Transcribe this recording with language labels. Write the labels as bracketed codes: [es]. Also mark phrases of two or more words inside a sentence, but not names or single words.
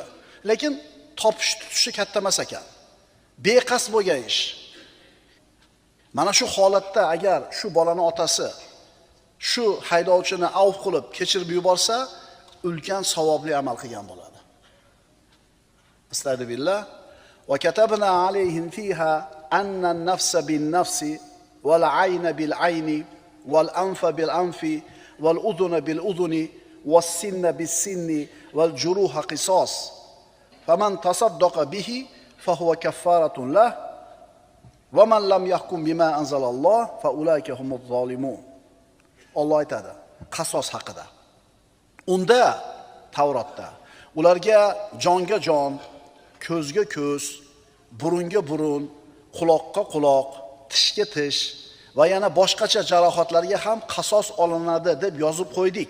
[uz] Lekin topish tutishi katta emas ekan. Beqasd bo'lgan ish. Mana shu holatda agar shu bolani otasi shu haydovchini avf qilib kechirib yuborsa, ulkan savobli amal qilgan bo'ladi. Astagfirullah. [ar] وكتبنا عليهم فيها أن النفس بالنفس والعين بالعين والأنف بالأنف والأذن بالأذن والسن بالسن والجروح قصاص. فمن تصدق به فهو كفارة له ومن لم يحكم بما أنزل الله فأولئك هم الظالمون. [uz] Alloh aytadi qasos haqida. Unda Tavrotda ularga jonga jon, ko'zga ko'z, burunga burun, quloqqa quloq, tishga tish va yana boshqacha jarohatlarga ham qasos olinadi deb yozib qo'ydik.